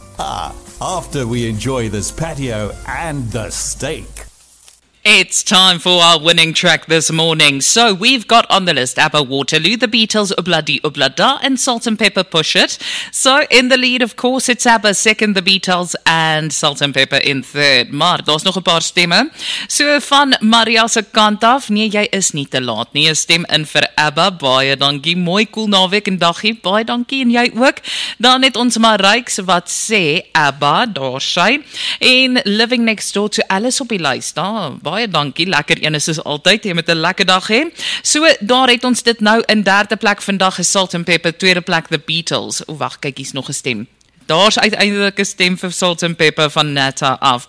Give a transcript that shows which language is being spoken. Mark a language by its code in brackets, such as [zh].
[en] After we enjoy this patio and the steak. It's time for our winning track this morning. So we've got on the list ABBA Waterloo, the Beatles Obladi Oblada and Salt and Pepper Push It. So in the lead, of course, it's ABBA, second the Beatles and Salt and Pepper in third. [af] Maar daar's nog 'n paar stemme. So van Maria se kant af, nee, jy is nie te laat nie. Een stem in vir ABBA, baie dankie. Mooi cool naweek en dagie, baie dankie en jy ook. Dan het ons Marijks wat sê ABBA, daar sy. En Living Next Door to Alice op die lijst, daar. Baie dankie, lekker ene soos altyd, jy moet 'n lekker dag hê. So, daar het ons dit nou in derde plek vandag, Salt and Pepper, tweede plek The Beatles. O, wacht, kyk, hier is nog 'n stem. Daar's uiteindelik 'n stem vir Salt and Pepper van Netta af.